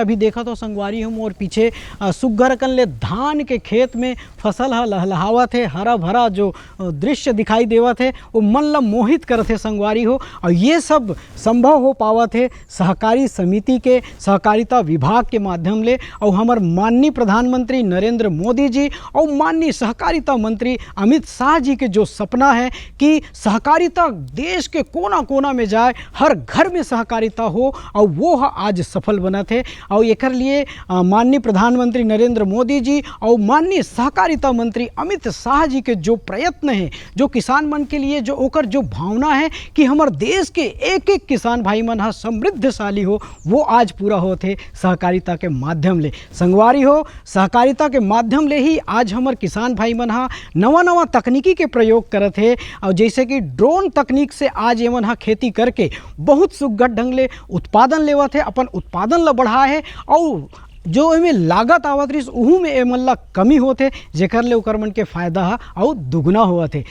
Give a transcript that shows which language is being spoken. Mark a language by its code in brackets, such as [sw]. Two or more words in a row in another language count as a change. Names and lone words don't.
[hne] अभी देखा तो संगवारी हम और पीछे सुग्घर कन ले धान के खेत में फसल हा लहलहावत है, हरा भरा जो दृश्य दिखाई देवत है वो मन ला मोहित करत है संगवारी हो। और ये सब संभव हो पावत है सहकारी समिति के, सहकारिता विभाग के माध्यम ले। और हमार माननीय प्रधानमंत्री नरेंद्र मोदी जी और माननीय सहकारिता मंत्री अमित शाह जी के जो सपना है कि सहकारिता देश के कोना कोना में जाए, हर घर में सहकारिता हो, और वो आज सफल बनत है। और एकर लिए माननीय प्रधानमंत्री नरेंद्र मोदी जी और माननीय सहकारिता मंत्री अमित शाह जी के जो प्रयत्न है, जो किसान मन के लिए जो ओकर जो भावना है कि हमार देश के एक एक किसान भाई मन हा समृद्धशाली हो, वो आज पूरा होते सहकारिता के माध्यम ले। संगवारी हो, सहकारिता के माध्यम ले ही आज हमार किसान भाई मन हा नवा नवा तकनीकी के प्रयोग करत है। और जैसे कि ड्रोन तकनीक से आज एमन हा खेती करके बहुत सुघड़ ढंग ले उत्पादन लेवत है, अपन उत्पादन ला बढ़ाए है और जो एमें लागत आवत रही उहू में एमन ला कमी होते, जेकर ले ओकर मन के फायदा हा और दुगना होवत है।